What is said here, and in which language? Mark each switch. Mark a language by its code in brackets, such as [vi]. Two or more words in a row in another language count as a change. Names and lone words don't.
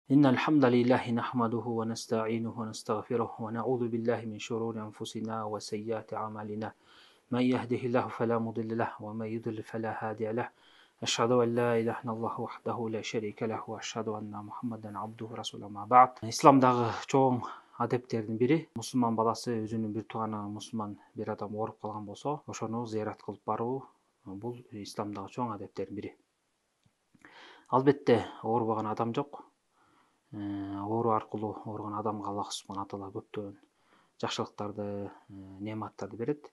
[ar] إن الحمد لله نحمده ونستعينه ونستغفره ونعوذ بالله من شرور أنفسنا وسيئات أعمالنا من يهده الله فلا مضل له ومن يضلل فلا هادي له أشهد أن لا إله إلا الله وحده لا شريك له وأشهد أن محمدا عبده ورسوله ما بعد. [ky] İslamдағы чоң адептердин бири мусулман баласы өзүнүн бир тууганы мусулман бир адам ооруп калган болсо ошону зыярат кылып баруу бул исламдагы чоң адептердин бири. Албетте оорубаган адам жок. Оору аркылуу ооруган адамга Аллах субхана таала көптөгөн жакшылыктарды, неаматтарды берет.